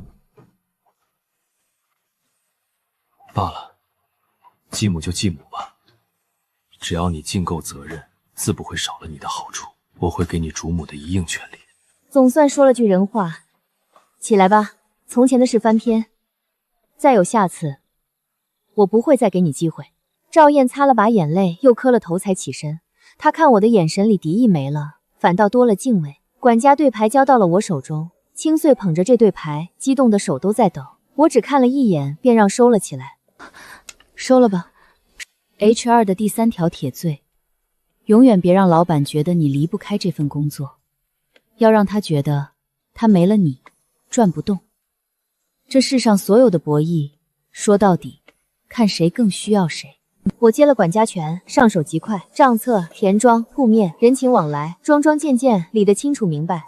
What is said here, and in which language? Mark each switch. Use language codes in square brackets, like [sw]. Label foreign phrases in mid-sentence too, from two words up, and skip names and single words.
[zh] 罷了，继母就继母吧，只要你盡夠責任，自不會少了你的好處。我會給你主母的一應全力。總算說了句人話。起來吧，從前的事翻篇，再有下次，我不會再給你機會。趙燕擦了把眼淚，又磕了頭才起身。她看我的眼神裡敌意沒了，反倒多了敬畏。管家对牌交到了我手中，清碎捧着这对牌，激动的手都在抖。我只看了一眼，便让收了起来。收了吧。HR 的第3条铁罪，永遠別讓老闆覺得你離不開這份工作，要讓他覺得他沒了你轉不動。這世上所有的博弈，說到底，看誰更需要誰。我接了管家權，上手極快，賬冊、田莊、鋪面、人情往來，樁樁件件理得清楚明白。